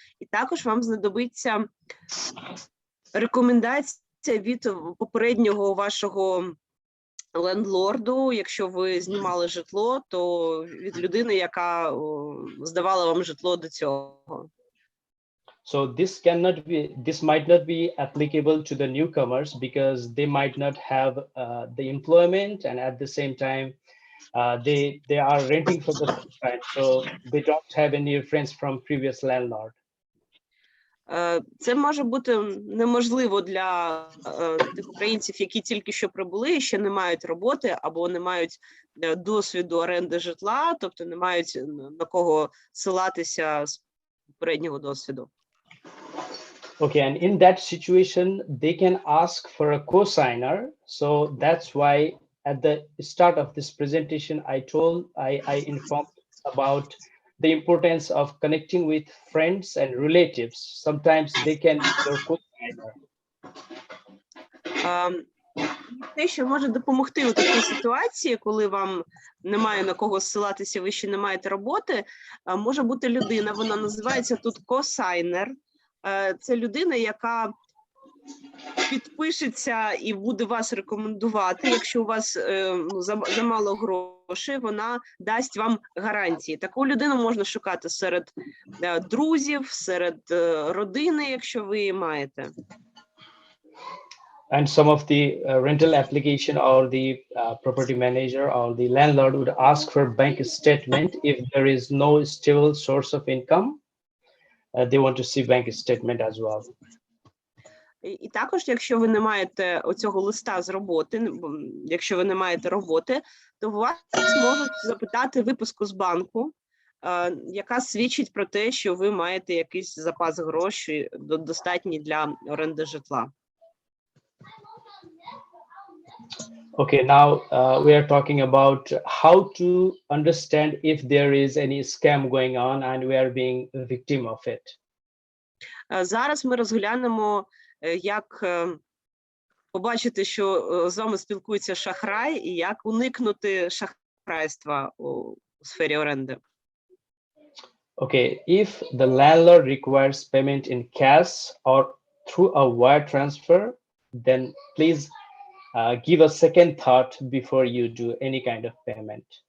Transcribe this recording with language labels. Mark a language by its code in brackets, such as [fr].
[uk] І також вам знадобиться рекомендація від попереднього вашого лендлорду, якщо ви знімали житло, то від людини, яка здавала вам житло до цього. [en] So this might not be applicable to the newcomers because they might not have the employment, and at the same time they are renting for the first time, so they don't have any reference from previous landlord. [uk] Це може бути неможливо для тих українців, які тільки що прибули і ще не мають роботи або не мають досвіду оренди житла, тобто не мають на кого ссилатися з попереднього досвіду. [en] Okay, and in that situation, they can ask for a co-signer. So that's why at the start of this presentation, I informed about the importance of connecting with friends and relatives. Sometimes they can be your co-signer. [uk] Те, що може допомогти у такій ситуації, коли вам немає на кого ссилатися, ви ще не маєте роботи, може бути людина, вона називається тут co-signer. Це людина, яка підпишеться і буде вас рекомендувати. Якщо у вас замало грошей, вона дасть вам гарантії. Таку людину можна шукати серед друзів, серед родини, якщо ви її маєте. [en] And some of the rental application or the property manager or the landlord would ask for bank statement if there is no stable source of income. They want to see bank statement as well. [uk] І також, якщо ви не маєте оцього листа з роботи, якщо ви не маєте роботи, то вас можуть запитати виписку з банку, яка свідчить про те, що ви маєте якийсь запас грошей достатній для оренди житла. [en] Okay, now we are talking about how to understand if there is any scam going on and we are being a victim of it. [uk] Зараз ми розглянемо, як побачити, що з вами спілкується шахрай, і як уникнути шахрайства у сфері оренди. [en] Okay, if the landlord requires payment in cash or through a wire transfer, then please give a second thought before you do any kind of payment.